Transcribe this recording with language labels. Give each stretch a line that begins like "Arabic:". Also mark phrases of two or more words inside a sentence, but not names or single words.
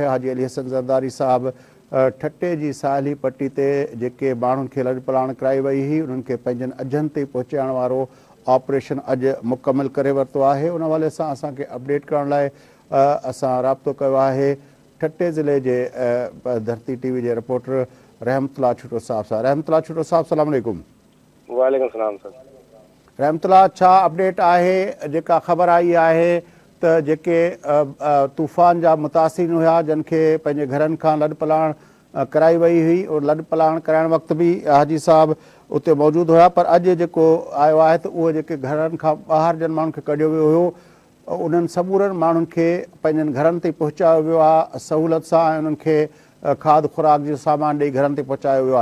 Sindhi: हाजी अली हसन ज़रदारी साहिबु ठट्टे जी साहिली पटी ते जेके माण्हुनि खे लॾ पलाण कराई वई हुई उन्हनि खे पंहिंजनि अजनि ते पहुचाइण वारो ऑपरेशन अॼु मुकमिल करे वरितो आहे। उन हवाले सां असांखे अपडेट करण लाइ असां राब्तो कयो आहे ठट्टे ज़िले जे धरती TV जे रिपोर्टर रहमतुल्लाह छुटो साहिब सां। रहमतुल्लाह छुटो साहिब,
Arabic: سلام عليكم. وعليكم سلام सर।
Sindhi: रहमतुल्लाह, छा अपडेट आहे? जेका ख़बर आई आहे त जेके तूफ़ान जा मुतासिर हुआ जिन खे पंहिंजे घरनि खां लॾ पलाण कराई वई हुई और लॾ पलाण कराइण वक़्तु बि हाजी साहिबु उते मौजूदु हुआ। पर अॼु जेको आयो आहे त उहे जेके घरनि खां ॿाहिरि जिन माण्हुनि खे कढियो वियो हुयो उन्हनि समूरनि माण्हुनि खे पंहिंजनि घरनि ते पहुचायो वियो आहे सहूलियत सां ऐं उन्हनि खे खाद खुराक जो सामान ॾेई घरनि ते पहुचायो वियो आहे।